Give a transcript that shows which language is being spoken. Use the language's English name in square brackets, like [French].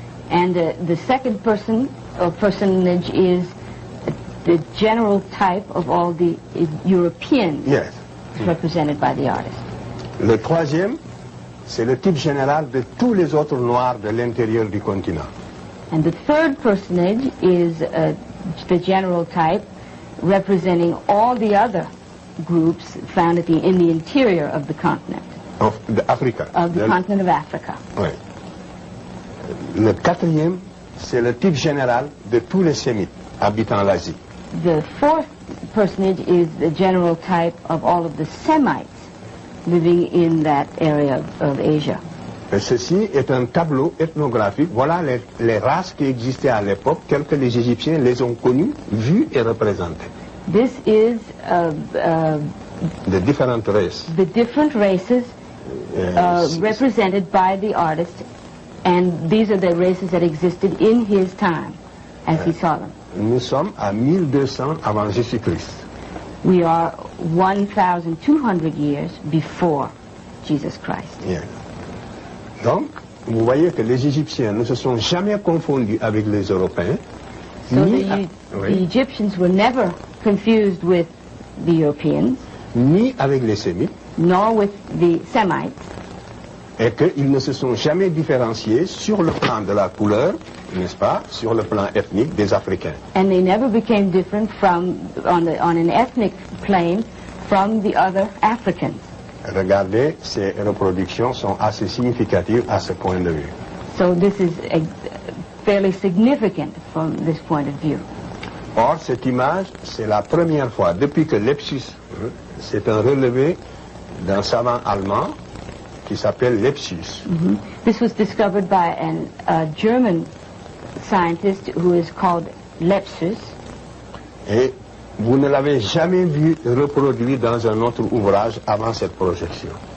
[English] And the second person or personage is the general type of all the Europeans Yes. represented by the artist. [French] Le troisième, c'est le type général de tous les autres Noirs de l'intérieur du continent. [English] And the third personage is the general type representing all the other groups found in the interior of the continent, Of Africa. continent of Africa. [French] Oui. Le quatrième, c'est le type général de tous les Sémites habitant l'Asie. [English] The fourth personage is the general type of all of the Semites living in that area of Asia. [French] Et ceci est un tableau ethnographique. Voilà les races qui existaient à l'époque, telles que les Égyptiens les ont connues, vues et représentées. [English] This is [French] De différentes races. [English] the different races represented by the artist, and these are the races that existed in his time as he saw them. [French] Nous sommes à 1200 avant Jésus-Christ. [English] We are 1,200 years before Jesus Christ. [French] Bien. Donc, vous voyez que les Égyptiens ne se sont jamais confondus avec les Européens. [English] So [French] ni, [English] the Egyptians were never confused with the Europeans, [French] ni avec les Sémites, [English] nor with the Semites, [French] et qu'ils ne se sont jamais différenciés sur le plan de la couleur, n'est-ce pas, sur le plan ethnique des Africains. [English] and they never became different on an ethnic plane from the other Africans. [French] Regardez, ces reproductions sont assez significatives à ce point de vue. [English] So this is fairly significant from this point of view. [French] Or, cette image, c'est la première fois, depuis que Lepsius, c'est un relevé d'un savant allemand, qui s'appelle Lepsius. [English] This was discovered by a German scientist who is called Lepsius. [French] Et vous ne l'avez jamais vu reproduit dans un autre ouvrage avant cette projection.